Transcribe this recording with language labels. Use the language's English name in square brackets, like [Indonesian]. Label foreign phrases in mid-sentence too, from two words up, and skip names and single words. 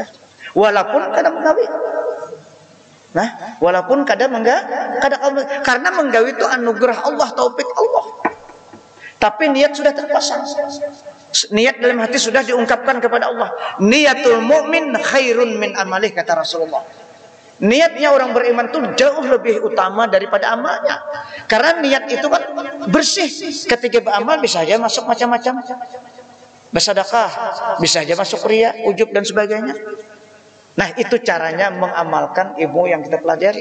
[Indonesian] Walaupun kadang menggawi. Nah, walaupun kadang karena menggawi itu anugerah Allah, taufik Allah. Tapi niat sudah terpasang. Niat dalam hati sudah diungkapkan kepada Allah. [Arabic] نية المؤمن خير من عمله, [Indonesian] kata Rasulullah. Niatnya orang beriman itu jauh lebih utama daripada amalnya. Karena niat itu kan bersih. Ketika beramal bisa saja masuk macam-macam. Bersedekah, bisa saja masuk riya, ujub dan sebagainya. Nah, itu caranya mengamalkan ilmu yang kita pelajari.